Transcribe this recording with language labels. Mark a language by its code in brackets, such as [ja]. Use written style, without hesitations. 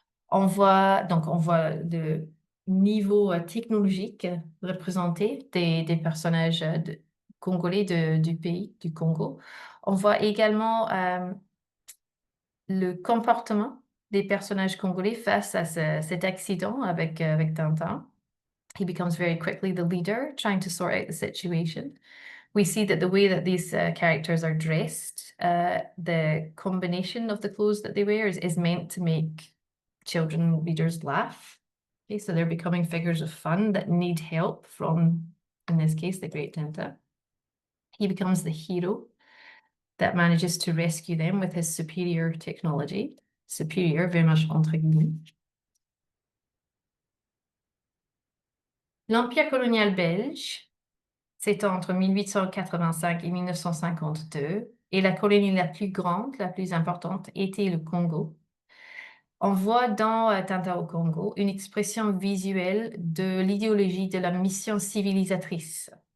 [fr] On voit le niveau technologique représenté des personnages congolais du pays, du Congo. On voit également le comportement des personnages congolais face à cet accident avec Tintin. [en] He becomes very quickly the leader, trying to sort out the situation. We see that the way that these characters are dressed, the combination of the clothes that they wear is meant to make children readers laugh. Okay, so they're becoming figures of fun that need help from, in this case, the great Tintin. He becomes the hero that manages to rescue them with his superior technology. Superior, very much [fr] entre guillemets. L'Empire colonial belge s'étend entre 1885 et 1952, et la colonie la plus grande, la plus importante, était le Congo. On voit dans Tintin au Congo une expression visuelle de l'idéologie de la mission civilisatrice.